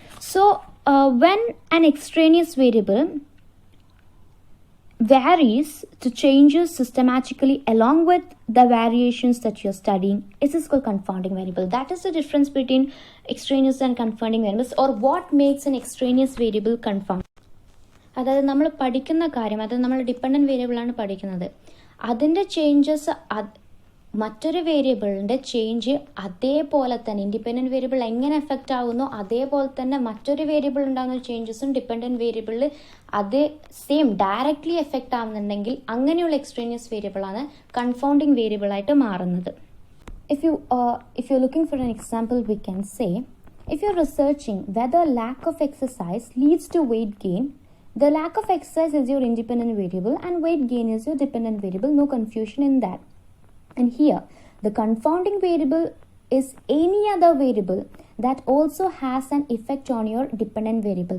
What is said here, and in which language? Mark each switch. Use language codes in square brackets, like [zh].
[en] So when an extraneous variable varies to changes systematically along with the variations that you're studying, it is called confounding variable. That is the difference between extraneous and confounding variables, or what makes an extraneous variable confound. [ml] അതായത് നമ്മൾ പഠിക്കുന്ന കാര്യം, അത് നമ്മൾ dependent വേരിയബിളാണ് പഠിക്കുന്നത്, അതിൻ്റെ changes മറ്റൊരു വേരിയബിളിൻ്റെ ചേഞ്ച് അതേപോലെ തന്നെ ഇൻഡിപെൻഡൻറ്റ് വേരിയബിൾ എങ്ങനെ എഫക്റ്റ് ആകുന്നോ അതേപോലെ തന്നെ മറ്റൊരു വേരിയബിൾ ഉണ്ടാകുന്ന ചേഞ്ചസും ഡിപ്പെൻഡൻറ്റ് വേരിയബിളിൽ അതേ സെയിം ഡയറക്റ്റ്ലി എഫക്റ്റ് ആവുന്നുണ്ടെങ്കിൽ അങ്ങനെയുള്ള എക്സ്ട്രേനിയസ് വേരിയബിളാണ് കൺഫൗണ്ടിങ് വേരിയബിളായിട്ട് മാറുന്നത്. [en] If you're looking for an example, we can say, if you're researching whether lack of exercise leads to weight gain, the lack of exercise is your independent variable and weight gain is your dependent variable. No confusion in that. And here, the confounding variable is any other variable that also has an effect on your dependent variable.